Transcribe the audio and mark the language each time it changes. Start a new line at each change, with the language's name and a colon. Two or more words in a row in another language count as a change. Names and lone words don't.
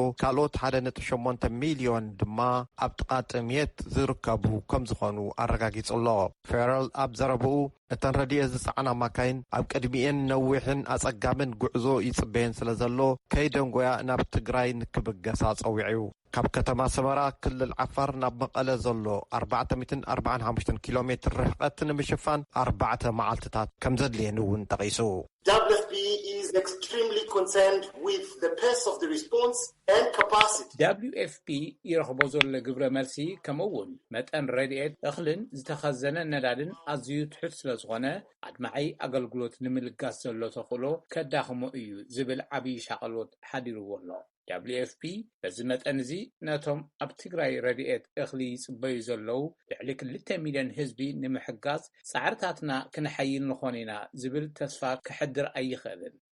Tigrinya: ካልኦት 1.8 ሚልዮን ድማ ኣብ ጥቓ ጥምየት ዝርከቡ ከም ዝኾኑ ኣረጋጊጹሎ ፌረል ኣብ ዘረብኡ እተን ረድኤት ዝፀዓና ማካይን ኣብ ቅድሚኤን ነዊሕን ኣጸጋምን ጉዕዞ ይጽበየን ስለ ዘሎ ከይደንጎያ ናብ ትግራይ ንክብገሳ ፀዊዑ ካብ ከተማ ሰመራ ክልል ዓፋር ናብ መቐለ ዘሎ 445 ኪሎ ሜትር ርሕቀት ንምሽፋን 4 መዓልትታት ከም ዘድልየን እውን ጠቒሱ
English: WFP is extremely concerned with the pace of the response and capacity.
Tigrinya: WFP ይረኽቦ ዘሎ ግብረ መልሲ ከምኡውን መጠን ረድኤት እኽልን ዝተኸዘነ ነዳድን ኣዝዩ ትሑት ስለ ዝኾነ ኣድማዓይ ኣገልግሎት ንምልጋስ ዘሎ ተኽእሎ ከዳኽሞ እዩ ዝብል ዓብዪ ሻቐሎት ሓዲርዎ ኣሎ WFP በዚ መጠን እዚ ነቶም ኣብ ትግራይ ረድኤት እኽሊ ይጽበዩ ዘለዉ ልዕሊ 2 ሚልዮን ህዝቢ ንምሕጋዝ ጻዕርታትና ክንሓይል ንኾን ኢና ዝብል ተስፋ ክሕድር ኣይኽእልን